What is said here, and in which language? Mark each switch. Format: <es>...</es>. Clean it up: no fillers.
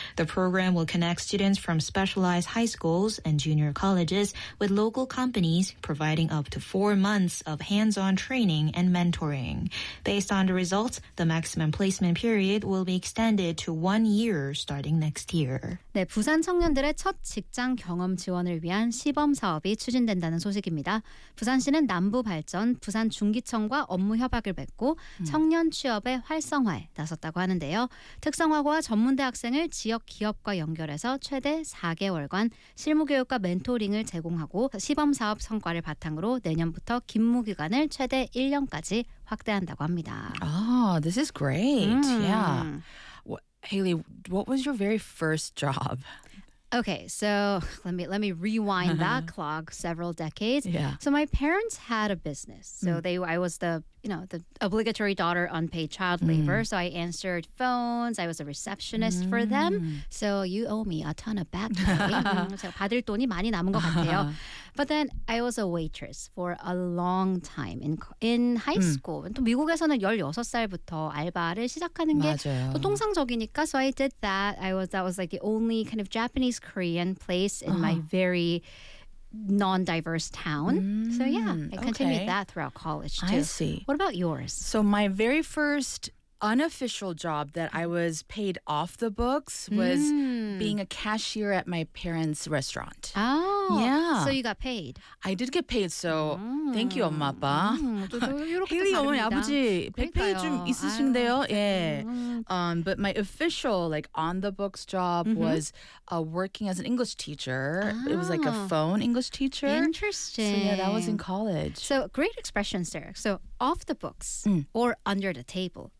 <en>The program will connect students from specialized high schools and junior colleges with local companies, providing up to 4 months of hands-on training and mentoring. Based on the results, the maximum placement period will be extended to 1 year starting next year.</en> <ko>네, 부산 청년들의 첫 직장 경험 지원을 위한 시범 사업이 추진된다는 소식입니다. 부산시는 남부발전, 부산중기청과 업무 협약을 맺고 청년 취업의 활성화에 나섰다고 하는데요. 특성화고와 전문대학생을 지역 기업과 연결해서 최대 4개월간 실무교육과 멘토링을 제공하고 시범 사업 성과를 바탕으로 내년부터 근무기간을 최대 1년까지 확대한다고 합니다.</ko> <en>Oh, this is great. Yeah. Haley, what was your very first job? Okay, so let me rewind that clock several decades. Yeah. So my parents had a business. So I was the, you know, the obligatory daughter, unpaid child labor. So I answered phones. I was a receptionist for them. So you owe me a ton of back pay.</en> <ko>제가 받을 돈이 많이 남은 것 같아요.</ko> <en>But then I was a waitress for a long time in high school.</en> <ko>또 미국에서는 16살부터 알바를 시작하는 게 또 통상적이니까.</ko> <en>So I did that. That was like the only kind of Japanese Korean place in my very non-diverse town. So yeah, I continued that throughout college too. I see. What about yours? So my very first unofficial job that I was paid off the books was being a cashier at my parents' restaurant. Oh. Yeah. So you got paid. I did get paid, so thank you,</en> <ko>엄마, 아빠. 헤이리, 어머니, 아버지, 백페이 좀 있으신데요? 예.</ko> <en>But my official, like, on-the-books job was working as an English teacher. Ah. It was like a phone English teacher. Interesting. So, yeah, that was in college. So, great expression, Sarah. So, off the books or under the table.</en>